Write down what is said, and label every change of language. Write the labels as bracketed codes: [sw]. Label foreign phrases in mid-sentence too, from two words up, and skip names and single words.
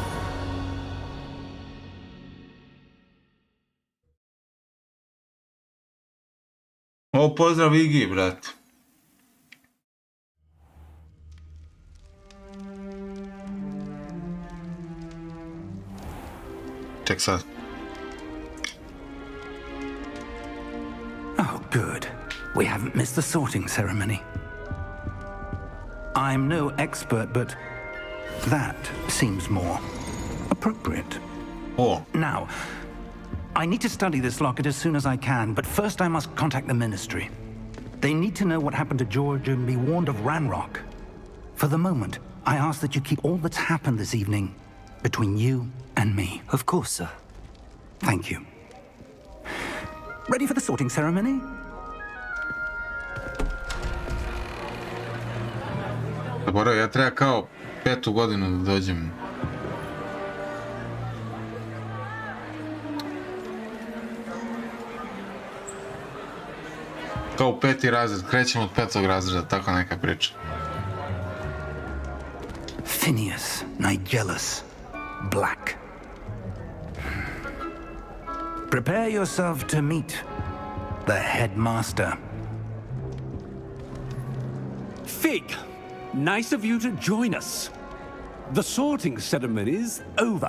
[sr] O, pozdrav Igi, brat. Ček sad. [en] Oh, good. We haven't missed the sorting ceremony. I'm no expert, but that seems more appropriate. Oh. Now, I need to study this locket as soon as I can, but first I must contact the Ministry. They need to know what happened to George and be warned of Ranrock. For the moment, I ask that you keep all that's happened this evening between you and me. Of course, sir. Thank you. Ready for the sorting ceremony? [sr] Dobro, ja treba kao 5. godinu da dođem. Kao 5. razred, krećemo od 5. razreda, tako neka priča. [en] Phineas, Nigellus, Black. Prepare yourself to meet the headmaster. Fig, nice of you to join us. The sorting ceremony's over.